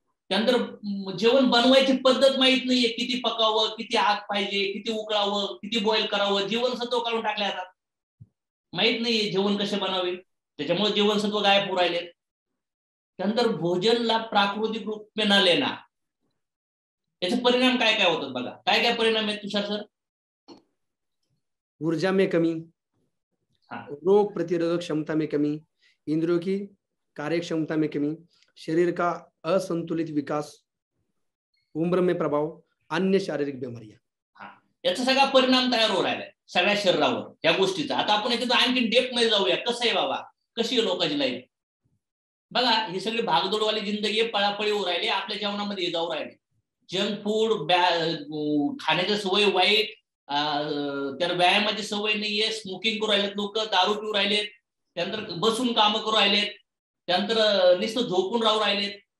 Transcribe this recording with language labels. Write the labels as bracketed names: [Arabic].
[Marathi] त्यानंतर जेवण बनवायची पद्धत माहित नाहीये, किती पकावं, किती आग पाहिजे, किती उकळावं, किती बॉईल करावं. जीवनसत्व काढून टाकले जातात, माहित नाहीये जेवण कसे बनावे. त्याच्यामुळे जीवनसत्व गायब होऊ राहिले. त्यानंतर भोजनला [Hindi] प्राकृतिक रूप में न लेना, [Marathi] याचे परिणाम काय काय होतात बघा. काय काय परिणाम आहेत तुषार सर? [Hindi] ऊर्जा में कमी, रोग प्रतिरोधक क्षमता में कमी, इंद्रियों की कार्य क्षमता में कमी, शरीर का असंतुलित विकास, उम्र में प्रभाव, अन्य शारीरिक बीमारियां. [Marathi] याचा सगळा परिणाम तयार होऊ राहिलाय सगळ्या शरीरावर या गोष्टीचा. आता आपण याच्यात आणखी डेप्थ मध्ये जाऊया. कसं आहे बाबा, कशी आहे लोकांची लाईफ बघा. ही सगळी भागदौडवाली जिंदगी, पळापळी होऊ राहिली, आपल्या जेवणामध्ये जाऊ राहिले. जंक फूड, खाण्याची सवय वाईट, त्याला व्यायामाची सवय नाहीये, स्मोकिंग करू राहिलेत लोक, दारू पिऊ राहिलेत, त्यानंतर बसून काम करू राहिलेत, त्यानंतर नुसतं झोपून राहू राहिलेत.